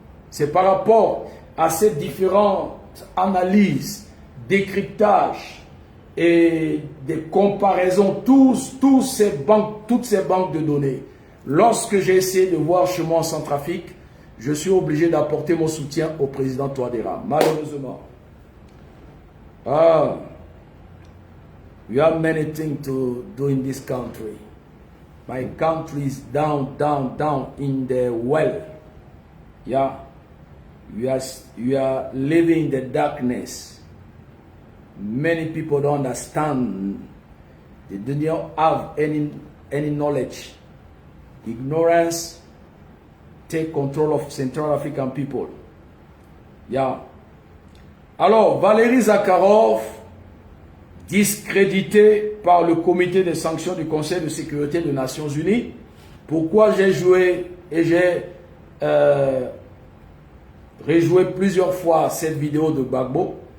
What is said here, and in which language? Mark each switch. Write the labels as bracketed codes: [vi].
[fr] C'est par rapport à ces différentes analyses, décryptages et des comparaisons, toutes ces banques de données. Lorsque j'ai essayé de voir chez moi en Centrafrique, je suis obligé d'apporter mon soutien au président Touadéra. Malheureusement. [en] We have many things to do in this country. My country is down in the well. Yeah. We are living in the darkness. Many people don't understand. They don't have any knowledge. Ignorance take control of Central African people. Yeah. [fr] Alors, Valéry Zakharov, discrédité par le comité de sanctions du Conseil de sécurité des Nations Unies. Pourquoi j'ai joué et j'ai rejoué plusieurs fois cette vidéo de Gbagbo?